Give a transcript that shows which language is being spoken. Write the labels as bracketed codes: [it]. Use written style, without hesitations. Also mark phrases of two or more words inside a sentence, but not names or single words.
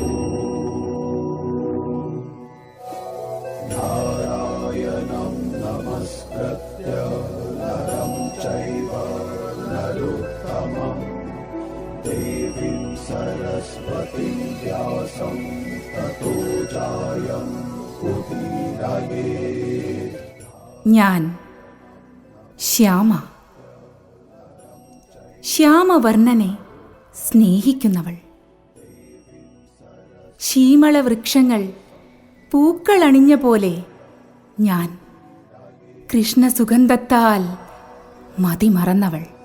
[sa] नारायणं नमस्कृत्य नरं चैव नरोत्तमं देवीं सरस्वतीं व्यासं ततो जायं उदीरयेत्। [ml] ഞാൻ ശ്യാമ, ശ്യാമവർണ്ണനെ സ്നേഹിക്കുന്നവൾ. ശീമളവൃക്ഷങ്ങൾ പൂക്കളണിഞ്ഞ പോലെ ഞാൻ കൃഷ്ണസുഗന്ധത്താൽ മതിമറന്നവൾ.